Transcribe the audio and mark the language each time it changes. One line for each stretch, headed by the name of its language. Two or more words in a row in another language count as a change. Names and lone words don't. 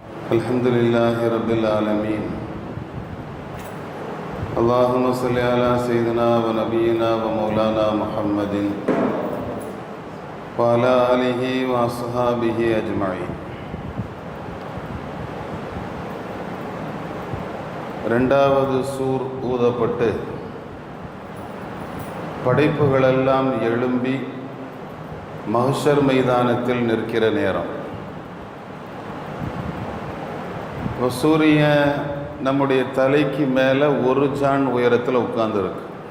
Arabic: الحمد لله رب العالمين. اللهم صل على سيدنا ونبينا ومولانا محمد وعلى آله وأصحابه أجمعين.
Tamil: இரண்டாவது சூர் ஊதப்பட்டு படைப்புகளெல்லாம் எழும்பி மஹ்ஷர் மைதானத்தில் நிற்கிற நேரம். சூரியன் நம்முடைய தலைக்கு மேலே ஒரு ஜான் உயரத்தில் உட்கார்ந்துருக்கு.